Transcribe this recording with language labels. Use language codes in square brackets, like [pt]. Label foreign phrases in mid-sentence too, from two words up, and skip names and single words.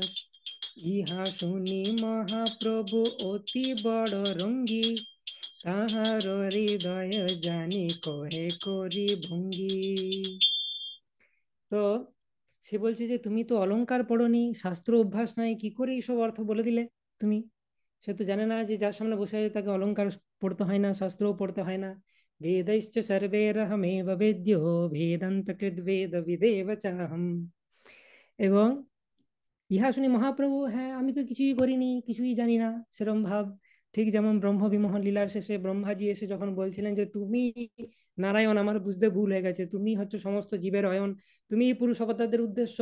[bn] ইহা শুনি মহাপ্রভু অতি বড় রঙ্গী, তাহার হৃদয় জানি কহে করি ভঙ্গি। তো সে বলছে যে তুমি তো অলংকার পড়নি, শাস্ত্র অভ্যাস নাই, কি করে এইসব অর্থ বলে দিলে তুমি? সে তো জানে না যে যার সামনে বসে আছে তাকে অলংকার পড়তে হয় না, শাস্ত্রও পড়তে হয় না। [sa] বেदैश्च सर्वैरहमेव वेद्यो वेदान्तकृद् वेद विदेव चाहम्। [bn] এবং ইহা শুনি মহাপ্রভু, হ্যাঁ আমি তো কিছুই করিনি, কিছুই জানি না, সেরম ভাব। ঠিক যেমন ব্রহ্ম বিমোহন লীলার শেষে ব্রহ্মাজি এসে যখন বলছিলেন যে তুমি নারায়ণ, আমার বুঝতে ভুল হয়ে গেছে, তুমি হচ্ছে সমস্ত জীবের অয়ন, তুমি পুরুষ অবতারদের উদ্দেশ্য।